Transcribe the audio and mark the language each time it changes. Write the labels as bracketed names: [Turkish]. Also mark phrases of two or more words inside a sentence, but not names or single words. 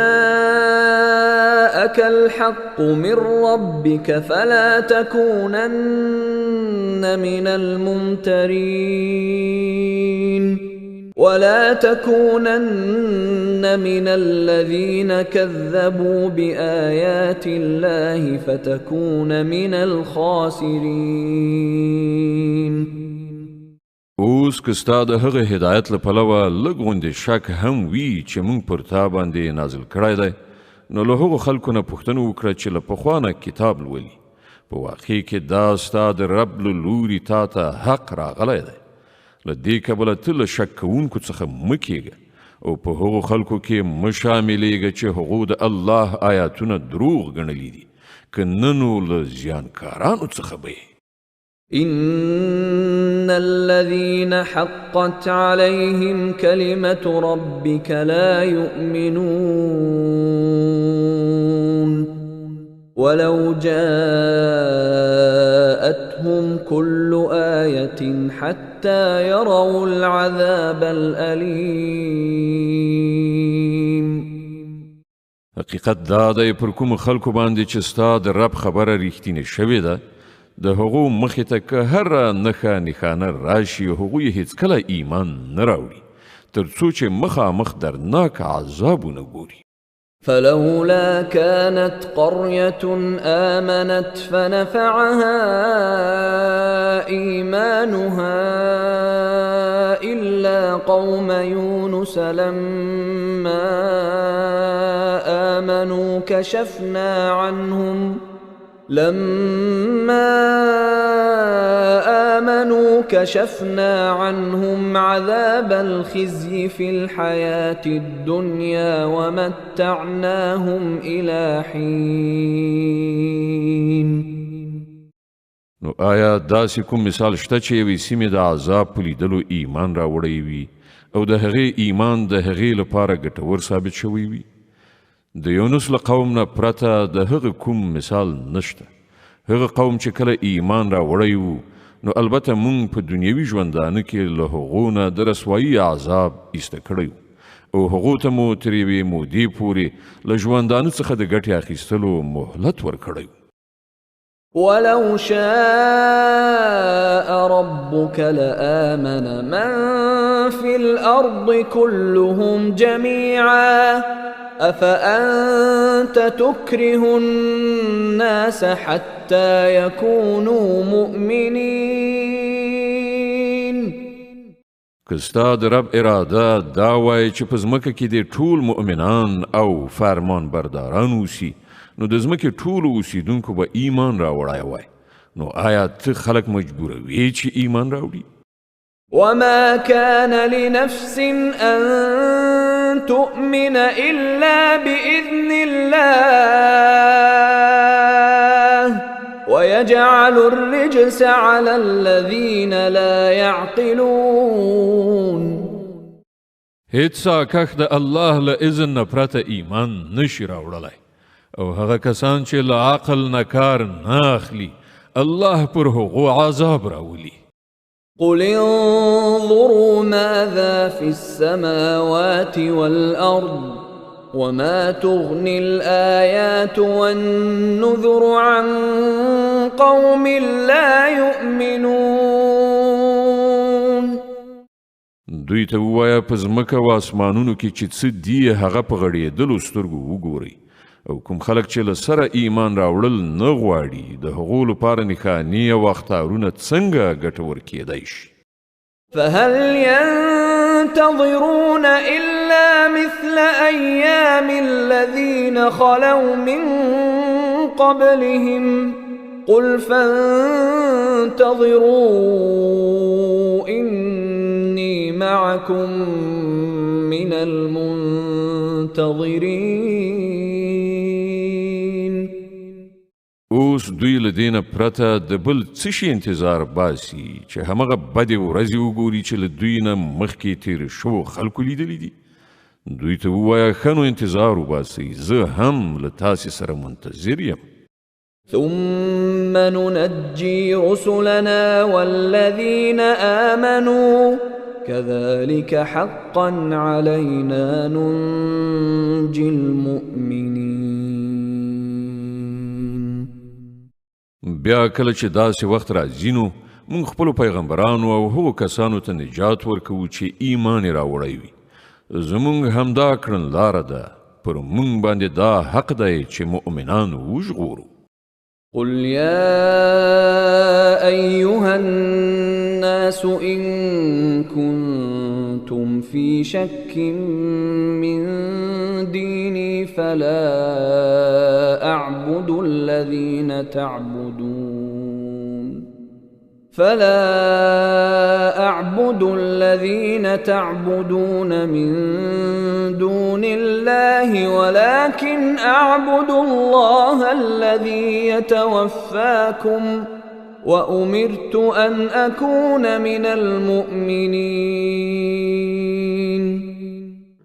[Arabic] جاءك الحق من ربك فلا تكونن من الممترين ولا تكونن من الذين كذبوا بآيات الله فتكون من الخاسرين. [Pashto] اوس که ستا د هغه هدایت له پلوه لږ غوندې شک هم وي چې موږ پر تا باندې نازل کړی دی، نو له هغو خلکو نه پوښتنه وکړه چې له پخوا نه کتاب لولي. په واقع کې دا ستا د رب له لوري تا ته حق راغلی دی. له دې کبله ته له شک کوونکو څخه مه کېږه او په هغو خلکو کې مه شاملېږه چې هغو د الله آیاتونه دروغ ګڼلي دي، که نه نو له زیانکارانو څخه به یې. [Arabic] إن الذين حقت عليهم كلمة ربك لا يؤمنون ولو جاءتهم كل آية حتى يروا العذاب الأليم. [Pashto] حقیقت دا دی پر کوم خلکو باندې چې ستا د رب خبره ریښتینې شوې ده د هغو مخې ته که هره نښه نښانه راشي هغوی هیڅکله ایمان نه راوړي تر څو چې مخامخ دردناک عذابونه ګوري. [Arabic] فلولا كانت قرية آمنت فنفعها إيمانها إلا قوم يونس لما آمنوا كشفنا عنهم عذاب الخزي في الحياة الدنيا ومتعناهم إلى حين. [Pashto] نو آیا داسې کوم مثال شته چې یوې سیمې د عذاب په لیدلو ایمان راوړی وي او د هغې ایمان د هغې لپاره ګټور ثابت شوی وي؟ د یونس له قوم نه پرته د هغه کوم مثال نشته. هغه قوم چې کله ایمان راوړی وو نو البته مونږ په دنیوي ژوندانه کې له هغو نه د رسوایي عذاب ایسته کړی او هغو ته مو تر یوې مودې پورې له ژوندانه څخه د ګټې اخیستلو مهلت ورکړی. [Arabic] ولو شاء ربك لآمن من في الأرض كلهم جميعا أفأنت تكره الناس حتى يكونوا مؤمنين. [Pashto] که ستا د رب اراده دا وای چې په ځمکه کې د ټول مؤمنان او فرمان برداران اوسي نو د ځمکې ټولو اوسیدونکو به ایمان راوړی وای نو آیا ته خلک مجبوروي چې ایمان راوړي؟ [Arabic] وما كان لنفس أن تؤمن إلا بإذن الله ويجعل الرجس على الذين لا يعقلون. [Pashto] هیڅ کخ د الله له اذن نه پرته ایمان نشي راوړلی او هغه کسان چې له عقل نه کار نه اخلي الله پر هغو عذاب راولي. [Arabic] قل انظروا ماذا في السماوات والأرض وما تغني الآيات والنذر عن قوم لا يؤمنون. [Pashto] دوی ته ووایه په ځمکه و اسمانونو کې چې څه دي هغه په غړېدلو سترګو وګورئ او کوم خلک چې له سره ایمان راوړل نه غواړي د هغو لپاره نښانې او اخطارونه څنګه ګټور کیدای شي؟ [Arabic] فهل ينتظرون إلا مثل أيام الذين خلوا من قبلهم قل فانتظروا إني معكم من المنتظرين. [Pashto] اوس دوی له دې نه پرته د بل څه شي انتظار باسي چې همغه بدې ورځې وګوري چې له دوی نه مخکې تېر شوو خلکو لیدلي دي؟ دوی ته ووایه ښه نو انتظار وباسئ زه هم له تاسې سره منتظر یم. [Arabic] ثم ننجي رسلنا والذين آمنوا كذلك حقا علينا ننجي المؤمنين. [Pashto] بیا کله چې داسې وخت راځي نو موږ خپلو پیغمبرانو او هغو کسانو ته نجات ورکوو چې ایمان یې راوړی وي. زموږ همدا کړنلاره ده پر موږ باندې دا حق دی چې مؤمنان وژغورو. [Arabic] قل يا أيها الناس إن كنتم في شك من ديني فلا أعبد الذين تعبدون من دون الله ولكن أعبد الله الذي يتوفاكم وأمرت أن أكون من المؤمنين.